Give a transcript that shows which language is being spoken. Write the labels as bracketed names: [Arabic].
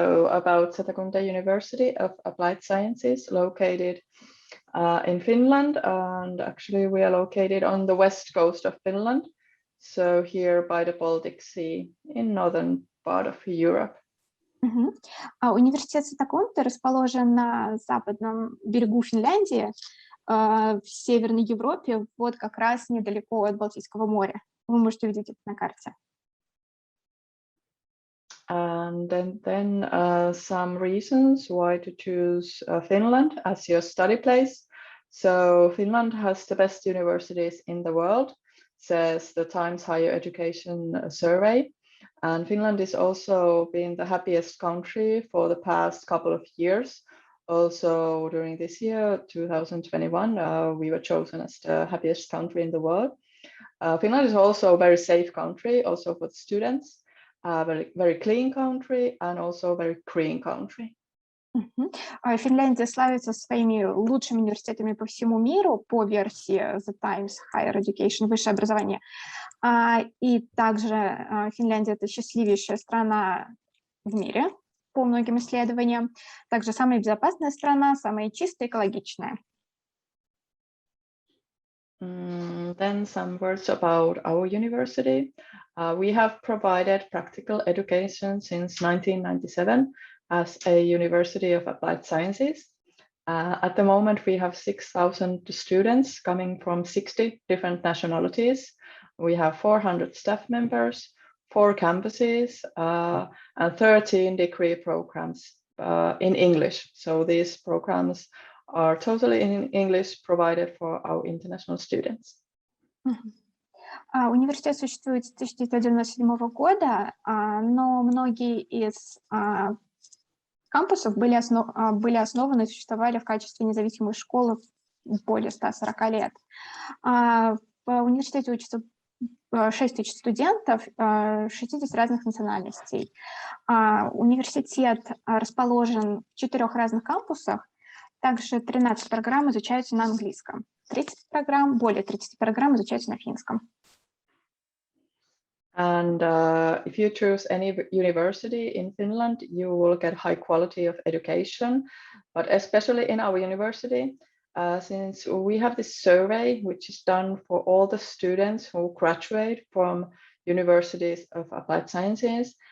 [English] about Satakunta University of Applied Sciences, located in Finland, and actually we are located on the west coast of Finland, so here by the Baltic Sea in northern part of Europe. [Russian] Университет Сатакунта расположен на западном берегу Финляндии, в Северной Европе, вот как раз недалеко от Балтийского моря. Вы можете увидеть это на карте. [English] And then some reasons why to choose Finland as your study place. So Finland has the best universities in the world, says the Times Higher Education survey. And Finland is also been the happiest country for the past couple of years. Also during this year, 2021, we were chosen as the happiest country in the world. Finland is also a very safe country, also for students. Very clean country and also very green country. [Russian] Финляндия славится своими лучшими университетами по всему миру по версии The Times Higher Education, высшее образование. И также Финляндия — это счастливейшая страна в мире по многим исследованиям. Также самая безопасная страна, самая чистая, экологичная. [English] Then some words about our university. We have provided practical education since 1997 as a University of Applied Sciences. At the moment, we have 6,000 students coming from 60 different nationalities. We have 400 staff members, 4 campuses, and 13 degree programs in English. So these programs are totally in English, provided for our international students. [Russian] Университет существует с 1997 года, но многие из кампусов были основаны и существовали в качестве независимых школ более 140 лет. В университете учатся 6 тысяч студентов 60 разных национальностей. Университет расположен в 4 разных кампусах. Также 13 программ изучаются на английском. Более 30 программ изучаются на финском. [English] And if you choose any university in Finland, you will get high quality of education. But especially in our university, since we have this survey, which is done for all the students who graduate from universities of applied sciences.